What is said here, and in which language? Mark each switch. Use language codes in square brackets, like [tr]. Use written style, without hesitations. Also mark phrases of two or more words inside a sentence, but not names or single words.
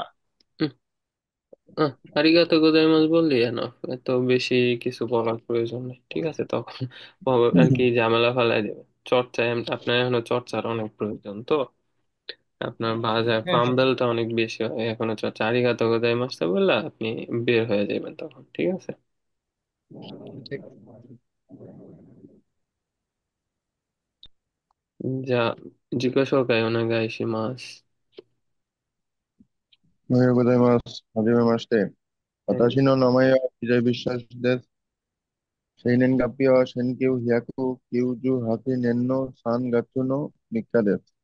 [bn] হুম, [ja] ありがとうございます [bn] বললি এনাফ, এত বেশি কিছু বলার প্রয়োজন নেই, ঠিক আছে? তখন আর কি ঝামেলা ফেলাই দেবে। চর্চায় আপনার এখনো চর্চার অনেক প্রয়োজন তো, আপনার ভাষায় হ্যাঁ, হ্যাঁ, ফাম্বেলটা অনেক বেশি হয় এখনো চর্চা। [ja] ありがとうございますটা [bn] বললে আপনি বের হয়ে যাবেন তখন, ঠিক আছে? ঠিক। [ja] じゃあ、自己紹介お願いします。おはようございます。はじめまして。はい。私の名前はビジャイビシャスです。生年月日は1998年の3月の3日です。